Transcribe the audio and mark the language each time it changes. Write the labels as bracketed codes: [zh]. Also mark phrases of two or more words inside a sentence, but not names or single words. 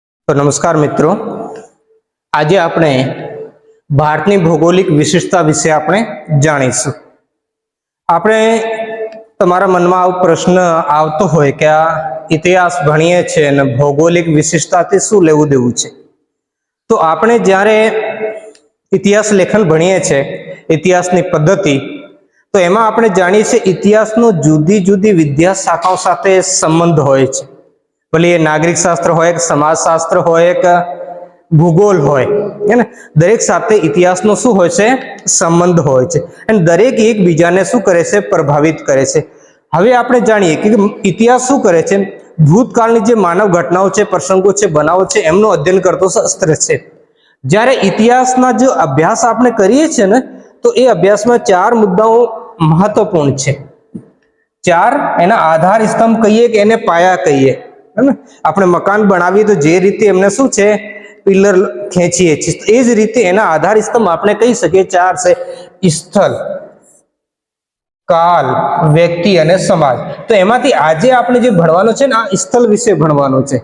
[gu] તો નમસ્કાર મિત્રો, આજ આપણે ભારતની ભૌગોલિક વિશેષતા વિશે આપણે જાણીશું। આપણે તમારા મનમાં આવો પ્રશ્ન આવતો હોય કે આ ઇતિહાસ ભણીએ છે ને ભૌગોલિક વિશેષતાથી શું લેવું દેવું છે। તો આપણે જ્યારે ઇતિહાસ લેખન ભણીએ છે, ઇતિહાસની પદ્ધતિ, તો એમાં આપણે જાણીએ છીએ ઇતિહાસનો જુદી જુદી વિદ્યા શાખાઓ સાથે સંબંધ હોય છે। ભલે યે નાગરિક શાસ્ત્ર હોય, સમાજશાસ્ત્ર હોય, ભૂગોળ હોય, હૈ ને દરેક સાથે ઇતિહાસનો શું હોય છે, સંબંધ હોય છે અને દરેક એકબીજાને શું કરે છે, પ્રભાવિત કરે છે। હવે આપણે જાણીએ કે ઇતિહાસ શું કરે છે, ભૂતકાળની જે માનવ ઘટનાઓ છે, પ્રસંગો છે, બનાવો છે, એમનો અધ્યયન કરતો શાસ્ત્ર છે। જ્યારે ઇતિહાસના જો અભ્યાસ આપણે કરીએ છે ને, તો એ અભ્યાસમાં ચાર મુદ્દાઓ મહત્વપૂર્ણ છે। ચાર એના આધાર સ્તંભ કહીએ કે એને પાયા કહીએ, હૈ ને। આપણે મકાન બનાવીએ તો જે રીતે એમને શું છે, પિલર ખેંચીએ છીએ, એ જ રીતે એના આધાર સ્તંભ આપણે કહી શકીએ ચાર છે: સ્થળ, કાલ, વ્યક્તિ અને સમાજ। તો એમાંથી આજે આપણે જે ભણવાનું છે ને, આ સ્થળ વિશે ભણવાનું છે।